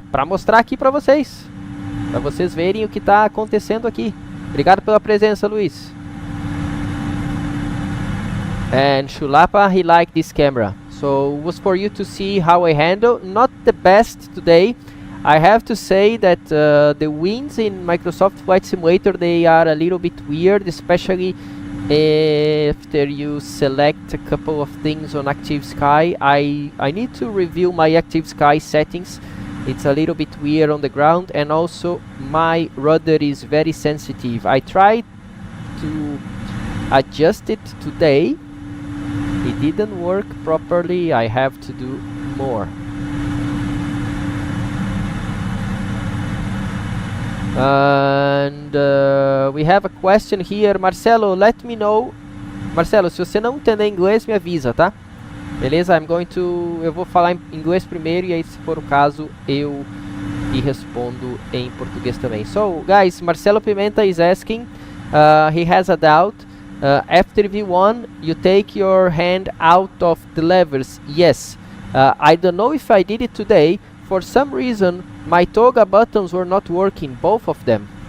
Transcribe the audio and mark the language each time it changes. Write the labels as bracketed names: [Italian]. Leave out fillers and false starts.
[Portuguese] Para mostrar aqui para vocês. Para vocês verem o que está acontecendo aqui. Obrigado pela presença, Luiz. [English] And Shulapa, he liked this camera. So it was for you to see how I handle. Not the best today. I have to say that the winds in Microsoft Flight Simulator, they are a little bit weird, especially after you select a couple of things on Active Sky. I need to review my Active Sky settings. It's a little bit weird on the ground, and also my rudder is very sensitive. I tried to adjust it today. It didn't work properly. I have to do more. And we have a question here. Marcelo, let me know. [Portuguese] Marcelo, se você não entender inglês, me avisa, tá? Beleza? Eu vou falar em inglês primeiro, e aí, se for o caso, eu te respondo em português também. [English] So, guys, Marcelo Pimenta is asking. He has a doubt. After V1, you take your hand out of the levers. Yes. I don't know if I did it today. For some reason, my toga buttons were not working, both of them.